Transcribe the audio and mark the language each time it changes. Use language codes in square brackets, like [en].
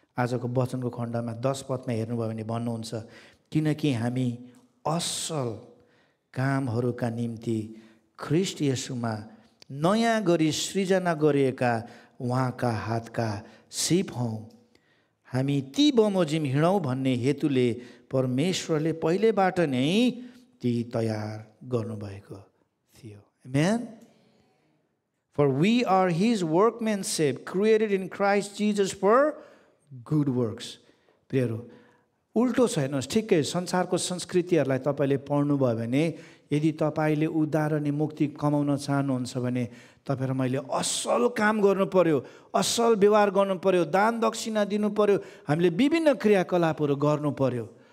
[ne] आजको वचनको खण्डमा 10 पदमा हेर्नुभयो भने भन्नुहुन्छ, किनकि हामी असल कामहरूका निम्ति ख्रीष्ट येशूमा नयाँ गरी सृजना गरिएका उहाँका हातका सिप हौँ। हामी ती बमोजिम हिँडौँ भन्ने हेतुले परमेश्वरले पहिलेबाट नै ती तयार गर्नुभएको थियो। आमेन। [en] For we are his workmanship, created in Christ Jesus for good works. [ne] प्रियहरू, उल्टो छ हेर्नुहोस्, ठिकै संसारको संस्कृतिहरूलाई तपाईँले पढ्नुभयो भने, यदि तपाईँले उद्धार अनि मुक्ति कमाउन चाहनुहुन्छ भने तपाईँ र मैले असल काम गर्नु पर्यो, असल व्यवहार गर्नु पर्यो, दान दक्षिणा दिनु पर्यो, हामीले विभिन्न क्रियाकलापहरू गर्नु पर्यो।